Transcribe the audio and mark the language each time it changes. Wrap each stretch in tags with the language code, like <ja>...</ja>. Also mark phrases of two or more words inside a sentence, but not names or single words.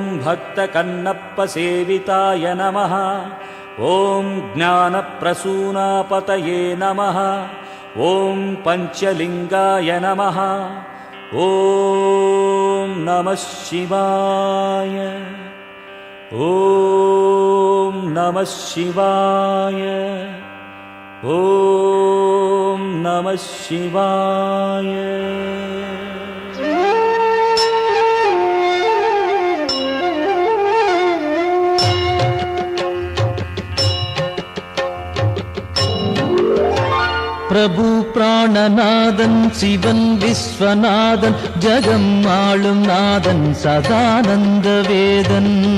<sa>भक्तकन्नप्पसेविताय नमः ॐ ज्ञानप्रसूनापतये नमः ॐ पञ्चलिङ्गाय नमः ॐ नमः शिवाय ॐ नमः शिवाय ॐ नमः शिवाय</sa> <ta>பிரபு பிராணநாதன் சிவன் விஸ்வநாதன் ஜகம் ஆளும் நாதன் சதானந்த வேதன்</ta>